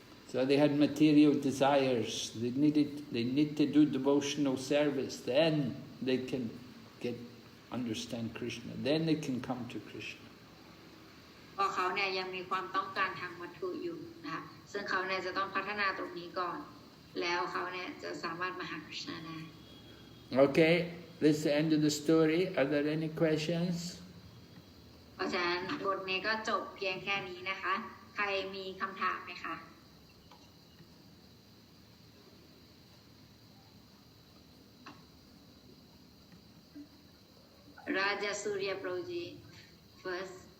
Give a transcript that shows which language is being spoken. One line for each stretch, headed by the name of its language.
English: So they had material desires. They need to do devotional service. Then they can understand Krishna. Then they can come to Krishna.
Thai: เพราะเขาเนี่ยยังมีความต้องการทางวัตถุอยู่นะคะซึ่งเขาเนี่ยจะต้องพัฒนาตรงนี้ก่อนแล้วเขาเนี่ยจะสามารถมาหาคริชนาได้
English: Okay, this is the end of the story. Are there any questions?
Thai: เพราะฉะนั้นบทนี้ก็จบเพียงแค่นี้นะคะใครมีคำถามไหมคะ
English: Raja Surya Prabhuji first.